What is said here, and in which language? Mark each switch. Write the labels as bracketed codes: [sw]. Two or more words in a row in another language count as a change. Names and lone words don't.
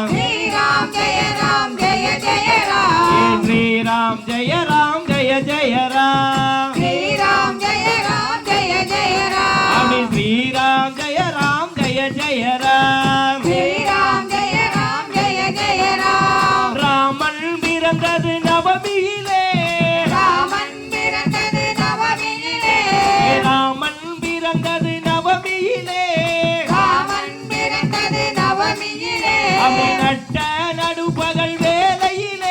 [sa] श्री राम जय जय राम श्री राम जय जय राम श्री राम जय जय राम अभी श्री राम जय जय राम श्री राम जय जय राम [ta] ராமன் பிறந்தது நவமியிலே ராமன் பிறந்தது நவமியிலே ராமன் பிறந்தது நவமியிலே ராமன் பிறந்தது நவமியிலே அவை நட்ட நடுப்பகல் வேளையிலே